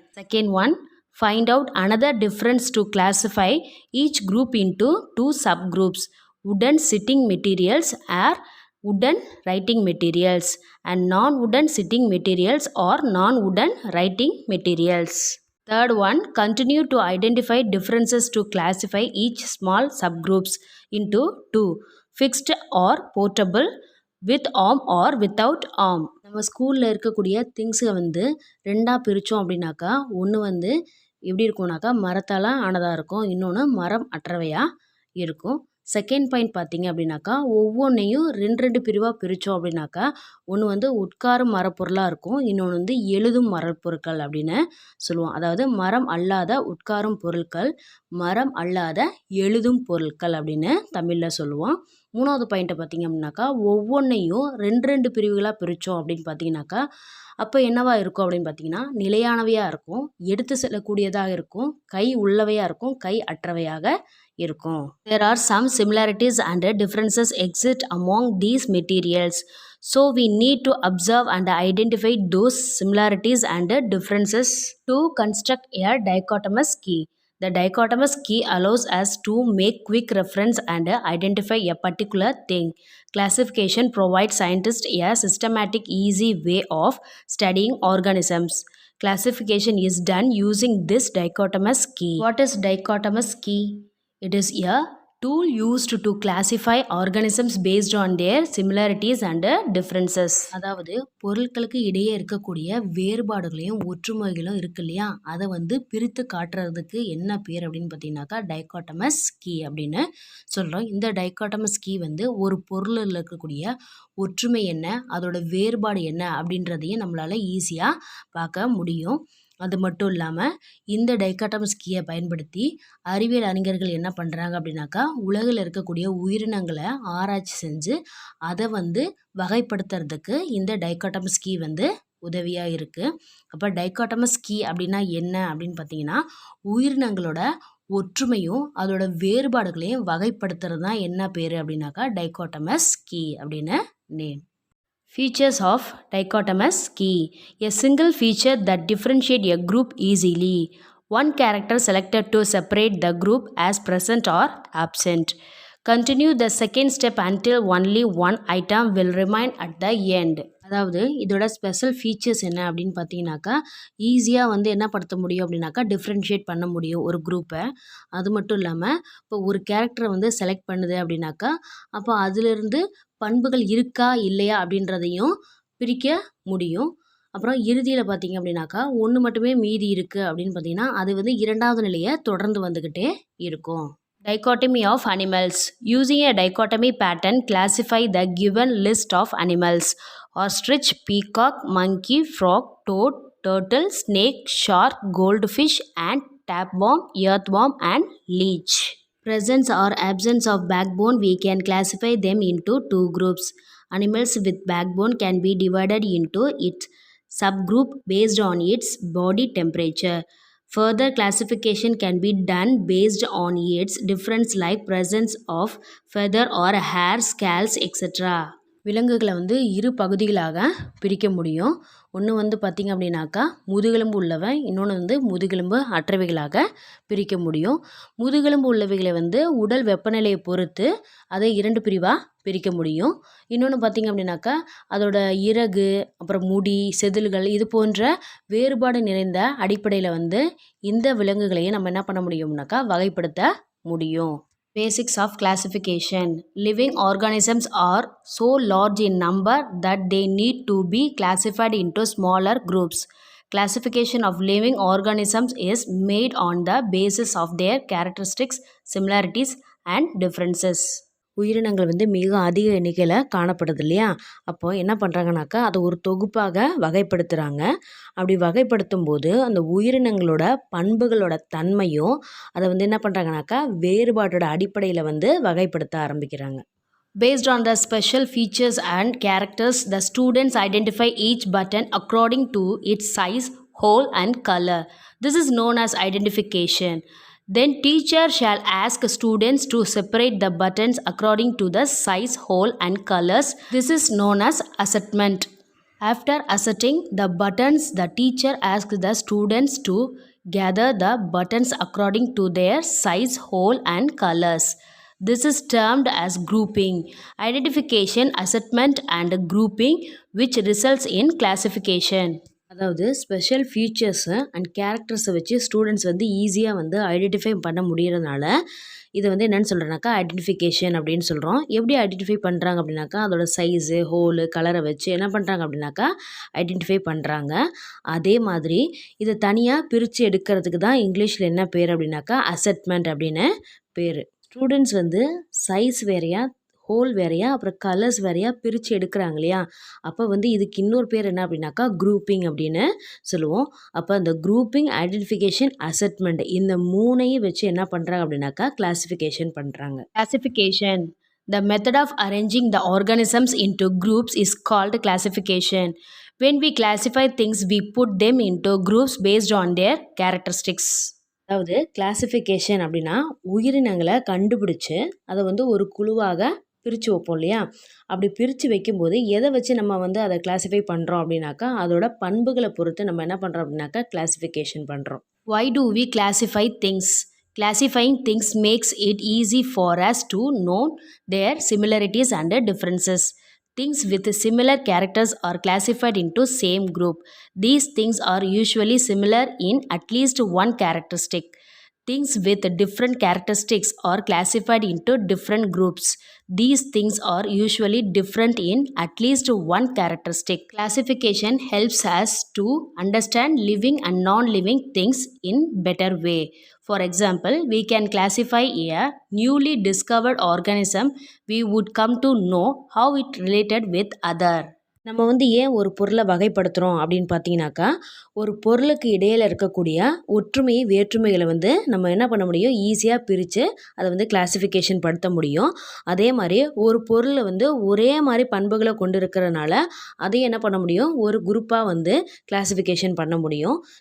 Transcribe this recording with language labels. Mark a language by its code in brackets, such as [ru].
[en] Second one, find out another difference to classify each group into 2 subgroups: wooden sitting materials are wooden writing materials and non-wooden sitting materials or non-wooden writing materials. Third one, continue to identify differences to classify each small subgroups into 2: fixed or portable, with arm or without arm. [ta] நம்ம ஸ்கூலில் இருக்கக்கூடிய திங்ஸை 2ஆக பிரித்தோம் அப்படின்னாக்கா ஒன்று எப்படி இருக்கும்னாக்கா மரத்தால் ஆனதாக இருக்கும், இன்னொன்று மரம் அற்றவையாக இருக்கும். செகண்ட் பாயிண்ட் பார்த்தீங்க அப்படின்னாக்கா ஒவ்வொன்றையும் 2 பிரிவாக பிரித்தோம் அப்படின்னாக்கா ஒன்று உட்காரும் மரப்பொருளாக இருக்கும், இன்னொன்று எழுதும் மரப்பொருட்கள் அப்படின்னு சொல்லுவோம். அதாவது மரம் அல்லாத உட்காரும் பொருட்கள், மரம் அல்லாத எழுதும் பொருட்கள் அப்படின்னு தமிழில் சொல்லுவோம். மூணாவது பாயிண்ட்டை பார்த்தீங்க அப்படின்னாக்கா ஒவ்வொன்றையும் 2 பிரிவுகளாக பிரித்தோம் அப்படின்னு பார்த்தீங்கன்னாக்கா அப்போ என்னவா இருக்கும் அப்படின்னு பார்த்தீங்கன்னா நிலையானவையாக இருக்கும், எடுத்து செல்லக்கூடியதாக இருக்கும், கை உள்ளவையாக இருக்கும், கை அற்றவையாக இருக்கும். [en] There are some similarities and differences exist among these materials. So we need to observe and identify those similarities and differences to construct a dichotomous key. The dichotomous key allows us to make quick reference and identify a particular thing. Classification provides scientists a systematic, easy way of studying organisms. Classification is done using this dichotomous key. What is dichotomous key? It is a tool used to classify organisms based on their similarities and differences. [ta] அதாவது பொருட்களுக்கு இடையே இருக்கக்கூடிய வேறுபாடுகளையும் ஒற்றுமைகளும் இருக்கு இல்லையா, அதை வந்து பிரித்து காட்டுறதுக்கு என்ன பேர் அப்படின்னு பார்த்தீங்கன்னாக்கா டைகாட்டமஸ் கீ அப்படின்னு சொல்கிறோம். இந்த டைகாட்டமஸ் கீ வந்து ஒரு பொருளில் இருக்கக்கூடிய ஒற்றுமை என்ன, அதோட வேறுபாடு என்ன அப்படின்றதையும் நம்மளால் ஈஸியாக பார்க்க முடியும். அது மட்டும் இல்லாமல் இந்த டைகாட்டமஸ் கீயை பயன்படுத்தி அறிவியல் அறிஞர்கள் என்ன பண்ணுறாங்க அப்படின்னாக்கா உலகில் இருக்கக்கூடிய உயிரினங்களை ஆராய்ச்சி செஞ்சு அதை வந்து வகைப்படுத்துறதுக்கு இந்த டைகாட்டமஸ் கீ வந்து உதவியாக இருக்குது. அப்போ டைகாட்டமஸ் கீ அப்படின்னா என்ன அப்படின்னு பார்த்தீங்கன்னா உயிரினங்களோட ஒற்றுமையும் அதோட வேறுபாடுகளையும் வகைப்படுத்துறது தான் என்ன பேர் அப்படின்னாக்கா டைகாட்டமஸ் கீ அப்படின்னு name. [en] Features of dichotomous key. A single feature that differentiates a group easily. One character selected to separate the group as present or absent. Continue the second step until only one item will remain at the end. [ta] அதாவது இதோட special features என்ன அப்படின்னு பார்த்தீங்கன்னாக்கா ஈஸியாக வந்து என்ன படுத்த முடியும் அப்படின்னாக்கா டிஃப்ரென்ஷியேட் பண்ண முடியும் ஒரு குரூப்பை. அது மட்டும் இல்லாமல் இப்போ ஒரு கேரக்டரை வந்து செலக்ட் பண்ணுது அப்படின்னாக்கா அப்போ அதிலிருந்து பண்புகள் இருக்கா இல்லையா அப்படின்றதையும் பிரிக்க முடியும். அப்புறம் இறுதியில் பார்த்தீங்க அப்படின்னாக்கா ஒன்று மட்டுமே மீதி இருக்குது அப்படின்னு பார்த்தீங்கன்னா அது வந்து இரண்டாவது நிலையை தொடர்ந்து வந்துக்கிட்டே இருக்கும். [en] Dichotomy of animals. Using a dichotomy pattern, classify the given list of animals. Ostrich, peacock, monkey, frog, toad, turtle, snake, shark, goldfish, ant, tapeworm, earthworm, and leech. Presence or absence of backbone, we can classify them into two groups. Animals with backbone can be divided into its subgroup based on its body temperature. Further classification can be done based on its difference like presence of feather or hair, scales, etc. [ta] விலங்குகளை வந்து இரு பகுதிகளாக பிரிக்க முடியும். ஒன்று வந்து பார்த்திங்க அப்படின்னாக்கா முதுகெலும்பு உள்ளவை, இன்னொன்று வந்து முதுகெலும்பு அற்றவைகளாக பிரிக்க முடியும். முதுகெலும்பு உள்ளவைகளை வந்து உடல் வெப்பநிலையை பொறுத்து அதை இரண்டு பிரிவாக பிரிக்க முடியும். இன்னொன்று பார்த்திங்க அப்படின்னாக்கா அதோட இறகு, அப்புறம் முடி, செதில்கள் இது போன்ற வேறுபாடு நிறைந்த அடிப்படையில் வந்து இந்த விலங்குகளையும் நம்ம என்ன பண்ண முடியும்னாக்கா வகைப்படுத்த முடியும். [en] Basics of classification. Living organisms are so large in number that they need to be classified into smaller groups. Classification of living organisms is made on the basis of their characteristics, similarities, and differences. [ta] உயிரினங்கள் வந்து மிக அதிக எண்ணிக்கையில் காணப்படுது இல்லையா, அப்போது என்ன பண்ணுறாங்கனாக்கா அதை ஒரு தொகுப்பாக வகைப்படுத்துகிறாங்க. அப்படி வகைப்படுத்தும் போது அந்த உயிரினங்களோட பண்புகளோட தன்மையும் அதை வந்து என்ன பண்ணுறாங்கனாக்கா வேறுபாட்டோட அடிப்படையில் வந்து வகைப்படுத்த ஆரம்பிக்கிறாங்க. [en] Based on the special features and characters, the students identify each button according to its size, hole, and color. This is known as identification. Then teacher shall ask students to separate the buttons according to the size, hole, and colors. This is known as assessment. After assessing the buttons, the teacher asks the students to gather the buttons according to their size, hole, and colors. This is termed as grouping. Identification, assessment, and grouping, which results in classification. [ta] அதாவது special features and கேரக்டர்ஸை வச்சு students வந்து ஈஸியாக வந்து identify பண்ண முடியறதுனால இதை வந்து என்னென்னு சொல்கிறேன்னாக்கா identification அப்படின்னு சொல்கிறோம். எப்படி ஐடென்டிஃபை பண்ணுறாங்க அப்படின்னாக்கா அதோட சைஸு, ஹோலு, கலரை வச்சு என்ன பண்ணுறாங்க அப்படின்னாக்கா ஐடென்டிஃபை பண்ணுறாங்க. அதே மாதிரி இதை தனியாக பிரித்து எடுக்கிறதுக்கு தான் இங்கிலீஷில் என்ன பேர் அப்படின்னாக்கா அசெட்மெண்ட் அப்படின்னு பேர். ஸ்டூடெண்ட்ஸ் வந்து சைஸ் வேறையா, ஹோல் வேறையா, அப்புறம் கலர்ஸ் வேறையா பிரித்து எடுக்கிறாங்க இல்லையா, அப்போ வந்து இதுக்கு இன்னொரு பேர் என்ன அப்படின்னாக்கா குரூப்பிங் அப்படின்னு சொல்லுவோம். அப்போ அந்த குரூப்பிங், ஐடென்டிஃபிகேஷன், அசெட்மெண்ட் இந்த மூணையும் வச்சு என்ன பண்ணுறாங்க அப்படின்னாக்கா கிளாசிஃபிகேஷன் பண்ணுறாங்க. [en] Classification. The method of arranging the organisms into groups is called classification. When we classify things, we put them into groups based on their characteristics. [ta] அதாவது கிளாசிஃபிகேஷன் அப்படின்னா உயிரினங்களை கண்டுபிடிச்சு அதை வந்து ஒரு குழுவாக பிரித்து வைப்போம் இல்லையா, அப்படி பிரித்து வைக்கும்போது எதை வச்சு நம்ம வந்து அதை கிளாஸிஃபை பண்ணுறோம் அப்படின்னாக்கா அதோட பண்புகளை பொறுத்து நம்ம என்ன பண்ணுறோம் அப்படின்னாக்கா கிளாசிஃபிகேஷன் பண்ணுறோம். [en] Why do we classify things? Classifying things makes it easy for us to know their similarities and differences. Things with similar characters are classified into same group. These things are usually similar in at least one characteristic. Things with different characteristics are classified into different groups. These things are usually different in at least one characteristic. Classification helps us to understand living and non-living things in better way. For example, we can classify a newly discovered organism. We would come to know how it related with other. [ta] நம்ம வந்து ஏன் ஒரு பொருளை வகைப்படுத்துகிறோம் அப்படின்னு பார்த்தீங்கன்னாக்கா, ஒரு பொருளுக்கு இடையில் இருக்கக்கூடிய ஒற்றுமை வேற்றுமைகளை வந்து நம்ம என்ன பண்ண முடியும், ஈஸியாக பிரித்து அதை வந்து கிளாசிஃபிகேஷன் படுத்த முடியும். அதே மாதிரி ஒரு பொருளை வந்து ஒரே மாதிரி பண்புகளை கொண்டு இருக்கிறனால அதையும் என்ன பண்ண முடியும், ஒரு குரூப்பாக வந்து கிளாசிஃபிகேஷன் பண்ண முடியும்.